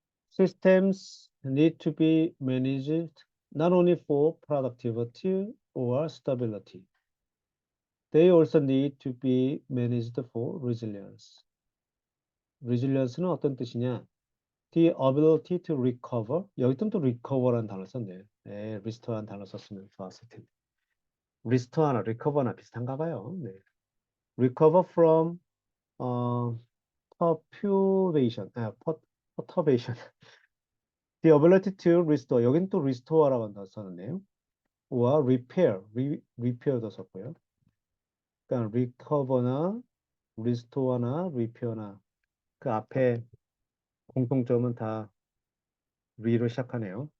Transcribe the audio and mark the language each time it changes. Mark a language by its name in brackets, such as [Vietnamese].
[English] Systems need to be managed not only for productivity or stability. They also need to be managed for resilience. [Korean] resilience는 어떤 뜻이냐? [English] The ability to recover. [Korean] 여기 또 recover라는 단어 썼네요. 네, restore라는 단어 썼으면 좋았을 텐데. restore나 recover나 비슷한가 봐요. 네. [English] recover from perturbation, perturbation. The ability to restore. [Korean] 여긴 또 restore라고 한다 썼네요. 와 repair, repair도 썼고요. 그러니까 recover나 restore나 repair나 그 앞에 공통점은 다 re로 시작하네요.